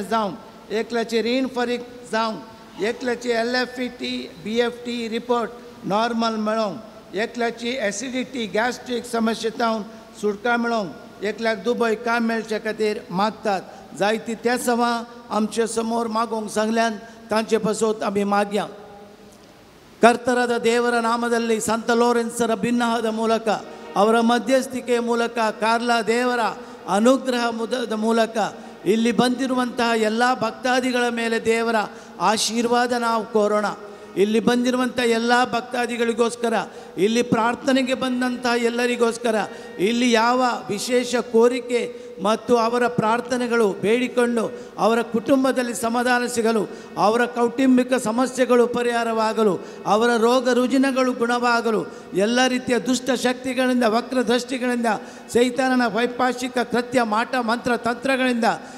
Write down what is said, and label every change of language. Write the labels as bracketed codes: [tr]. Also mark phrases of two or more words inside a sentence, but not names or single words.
[kok] जावं एकल्याचें रीण फारीक जावं एकल्याची [en] LFT BFT report normal [kok] मेळोंक एकल्याची [en] acidity gastric [kok] समस्येतावन सुटका मेळोंक एकल्याक दुबय काम मेळचे खातीर मागतात जायतीं त्या सवां आमचे समोर मागोंक सांगल्यान तांचे पासून आमी मागया [kn] ಕರ್ತರಾದ ದೇವರ ನಾಮದಲ್ಲಿ ಸಂತ ಲೋರೆನ್ಸರ ಭಿನ್ನವಾದ ಮೂಲಕ ಅವರ ಮಧ್ಯಸ್ಥಿಕೆಯ ಮೂಲಕ ಕಾರ್ಲ ದೇವರ ಅನುಗ್ರಹದ ಮೂಲಕ ಇಲ್ಲಿ ಬಂದಿರುವಂತಹ ಎಲ್ಲ ಭಕ್ತಾದಿಗಳ ಮೇಲೆ ದೇವರ ಆಶೀರ್ವಾದ ನಾವು ಕೋರೋಣ ಇಲ್ಲಿ ಬಂದಿರುವಂಥ ಎಲ್ಲ ಭಕ್ತಾದಿಗಳಿಗೋಸ್ಕರ ಇಲ್ಲಿ ಪ್ರಾರ್ಥನೆಗೆ ಬಂದಂತಹ ಎಲ್ಲರಿಗೋಸ್ಕರ ಇಲ್ಲಿ ಯಾವ ವಿಶೇಷ ಕೋರಿಕೆ ಮತ್ತು ಅವರ ಪ್ರಾರ್ಥನೆಗಳು ಬೇಡಿಕೊಂಡು ಅವರ ಕುಟುಂಬದಲ್ಲಿ ಸಮಾಧಾನ ಸಿಗಲು ಅವರ ಕೌಟುಂಬಿಕ ಸಮಸ್ಯೆಗಳು ಪರಿಹಾರವಾಗಲು ಅವರ ರೋಗ ರುಜಿನಗಳು ಗುಣವಾಗಲು ಎಲ್ಲ ರೀತಿಯ ದುಷ್ಟ ಶಕ್ತಿಗಳಿಂದ ವಕ್ರದೃಷ್ಟಿಗಳಿಂದ ಸೈತಾನನ ವೈಪಾಶಿಕ ಕೃತ್ಯ ಮಾಟ ಮಂತ್ರ ತಂತ್ರಗಳಿಂದ